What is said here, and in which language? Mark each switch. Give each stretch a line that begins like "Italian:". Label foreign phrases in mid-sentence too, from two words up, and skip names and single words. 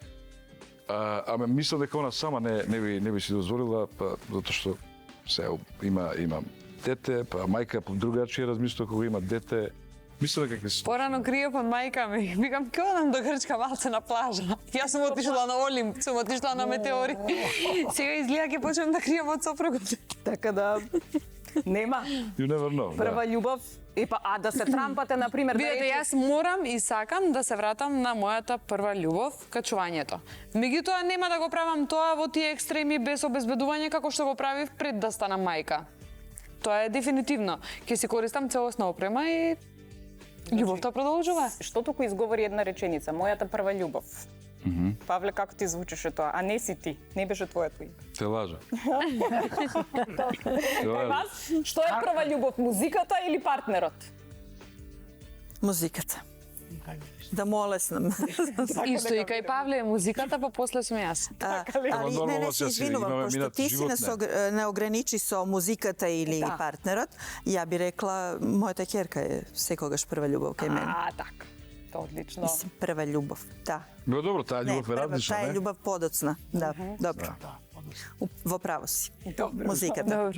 Macedonian: Ама мислам дека она сама не би си дозволила, па затоа што се има дете, па мајка по другачија размислува кога има дете. Мислам дека ќе се порано криев од мајка ми. Викам, ќе одам до Грчка малце на плажа. Јас сум отишла на Олимп, сум отишла на метеори. Сега изгледа ќе почнем да крием од сопругот. Така да нема
English: You never know.
Macedonian: прва Да. љубов. А да се трампате на пример да Видете, јас морам и сакам да се вратам на мојата прва љубов, качувањето. Меѓутоа нема да го правам тоа во тие екстреми без обезбедување како што го правив пред да станам мајка. Тоа е дефинитивно. Ќе си користам целосна опрема и Љубовта продолжува. Што туку изговори една реченица, мојата прва љубов. Павле, како ти звучеше тоа? А не си ти, не беше твоето име. Те лажа. Вас, што е прва љубов, музиката или партнерот? Музиката. Да му олеснам. Исто и кај Павле е музиката, па после сум јас. Ali ne se izvinувам, pošto ti si nas ne ograniči со музиката или партнерот, ја би рекла, мојата ќерка е секогаш прва љубов кај мене. А, така. Тоа одлично. Мислим, прва љубов, да. Но добро, таа Не, љубов е прва, различна, таа е не? љубов подоцна. Да, добро. Во право си. Музиката. Добро.